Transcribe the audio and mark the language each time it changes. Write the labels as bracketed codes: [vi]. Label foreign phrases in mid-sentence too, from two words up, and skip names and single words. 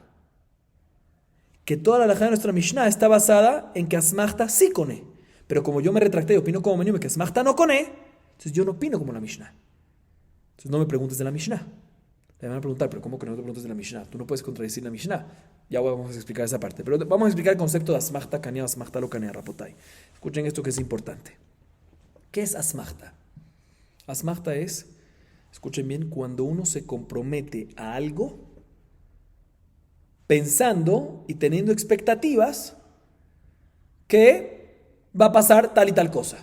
[es] Que toda la halajá de nuestra Mishnah está basada en que asmachta sí cone. Pero como yo me retracté y opino como Maniume que asmachta no cone, entonces yo no opino como la Mishnah. Entonces no me preguntes de la Mishnah. Le van a preguntar, pero ¿cómo que no te preguntas de la Mishnah? Tú no puedes contradecir la Mishnah. Ya vamos a explicar esa parte. Pero vamos a explicar el concepto de [arc] אסמכתא קניא, אסמכתא לא קניא, [es] rapotai. Escuchen esto que es importante. ¿Qué es asmachta? Asmachta es, escuchen bien, cuando uno se compromete a algo pensando y teniendo expectativas que va a pasar tal y tal cosa.